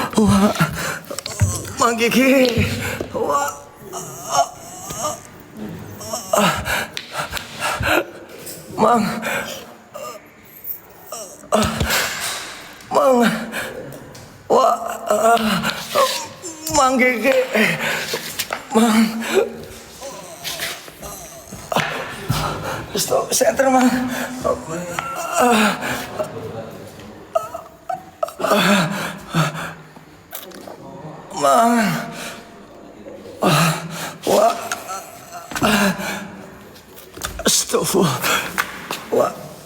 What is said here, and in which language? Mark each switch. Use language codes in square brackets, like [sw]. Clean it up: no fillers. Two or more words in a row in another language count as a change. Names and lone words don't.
[su] Mang Gigi. Mang. Mang Gigi. [en] Stop center, [su] Mang. Mang. Astagfirullah.